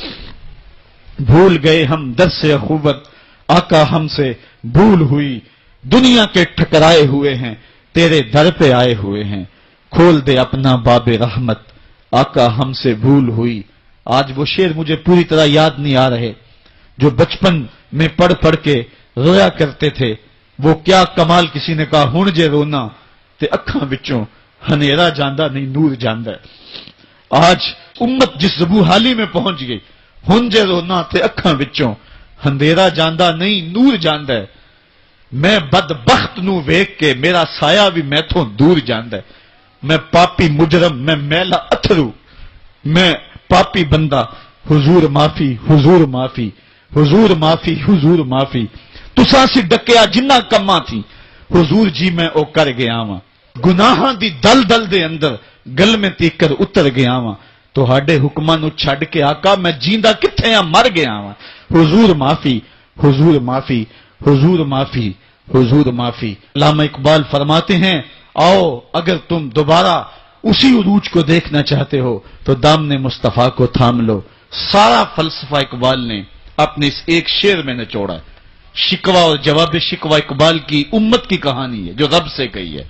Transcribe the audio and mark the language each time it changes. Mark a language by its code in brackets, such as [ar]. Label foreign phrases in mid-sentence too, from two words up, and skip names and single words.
[ur] بھول گئے ہم درس اخوت، آقا ہم سے بھول ہوئی، دنیا کے ٹھکرائے ہوئے ہیں، تیرے در پہ آئے ہوئے ہیں، کھول دے اپنا باب رحمت، آقا ہم سے بھول ہوئی۔ آج وہ شعر مجھے پوری طرح یاد نہیں آ رہے جو بچپن میں پڑھ پڑھ کے رویا کرتے تھے۔ وہ کیا کمال، کسی نے کہا [pa] ہن جے رونا تے اکھاں وچوں ہنیرا جاندا نہیں نور جاندا ہے۔ [ur] آج امت جس زبونحالی میں پہنچ گئی، [pa] ہن جے رونا تے اکھاں وچوں ہندیرا جاندا نہیں نور جاندا ہے۔ میں بدبخت نو ویکھ کے میرا سایہ بھی میتھوں دور جاندا ہے۔ میں پاپی مجرم، میں میلا اتھرو، میں پاپی بندہ، حضور معافی حضور معافی حضور معافی حضور معافی، تساں سی ڈکیا جنہ کماں تھی، حضور جی میں او کر گیا واں، گناہاں دی دل دل دے اندر گل میں تیکر اتر گیا واں، تہاڈے حکماں نو چھڈ کے آقا میں جیندا کتھے ہاں مر گیا واں، حضور معافی حضور معافی حضور معافی हुजूर माफी। [ur] علامہ اقبال فرماتے ہیں، آؤ اگر تم دوبارہ اسی عروج کو دیکھنا چاہتے ہو تو دامنِ مصطفیٰ کو تھام لو. سارا فلسفہ اقبال نے اپنے اس ایک شعر میں نچوڑا. شکوہ اور جواب شکوہ اقبال کی امت کی کہانی ہے جو رب سے کہی ہے.